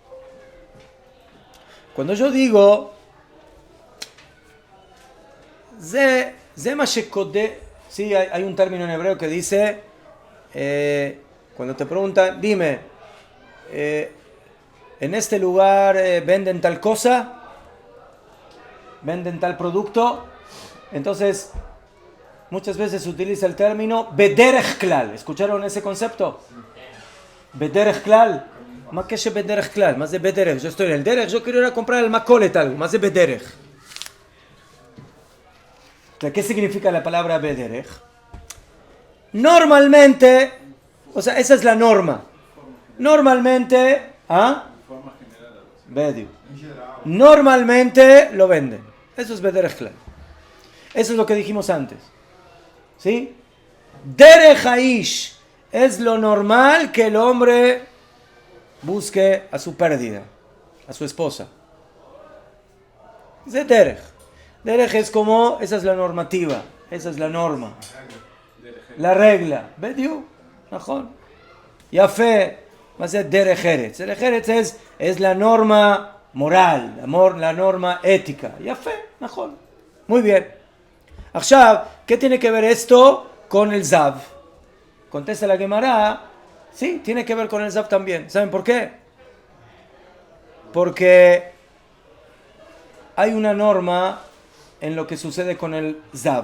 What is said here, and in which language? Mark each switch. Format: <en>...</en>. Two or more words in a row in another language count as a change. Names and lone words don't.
<es>Cuando yo digo, sí, hay un término en hebreo que dice, cuando te preguntan, dime, en este lugar venden tal cosa, venden tal producto, entonces muchas veces se utiliza el término</es> <he>בדרך כלל.</he> <es>¿Escucharon ese concepto?</es> <he>בדרך כלל.</he> <es>¿Más que</es> <he>בדרך כלל?</he> <es>Más de bederech. Yo estoy en el derech, yo quiero ir a comprar el macolet algo, más de bederech. ¿Qué significa la palabra bederech? Normalmente, o sea, esa es la norma. Normalmente, normalmente lo venden. Eso es</es> <he>בדרך כלל.</he> <es>Eso es lo que dijimos antes. ¿Sí?</es> <he>דרך האיש</he> <es>es lo normal que el hombre busque a su pérdida, a su esposa. Es derech. Derech es como, esa es la normativa, esa es la norma. La regla.</es> <he>¿בדיוק נכון.</he> <es>Yafé. Va a ser</es> <he>דרך ארץ. דרך ארץ</he> <es>es la norma moral, la norma ética.</es> <he>יפה נכון.</he> <es>Muy bien. Ahora, ¿qué tiene que ver esto con el Zav? Contesta la Gemara. Sí, tiene que ver con el Zav también. ¿Saben por qué? Porque hay una norma en lo que sucede con el Zav.</es>